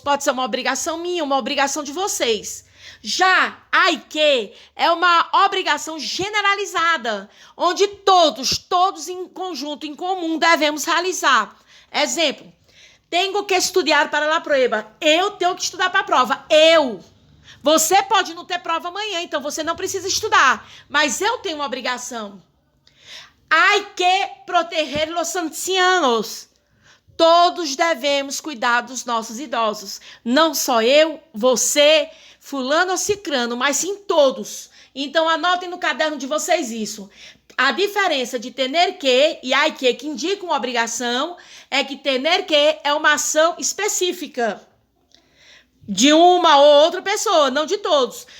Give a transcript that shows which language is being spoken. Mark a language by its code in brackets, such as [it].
[pt] Pode ser uma obrigação minha, uma obrigação de vocês. Já hay que é uma obrigação generalizada, onde todos em conjunto, em comum, devemos realizar. Exemplo, tenho que estudar para a prova. Eu tenho que estudar para a prova. Você pode não ter prova amanhã, então você não precisa estudar. Mas eu tenho uma obrigação. [es] Hay que proteger los ancianos. [pt] Todos devemos cuidar dos nossos idosos. Não só eu, você, fulano ou cicrano, mas sim todos. Então anotem no caderno de vocês isso. A diferença de tener que e hay que indica uma obrigação, é que tener que é uma ação específica de uma ou outra pessoa, não de todos.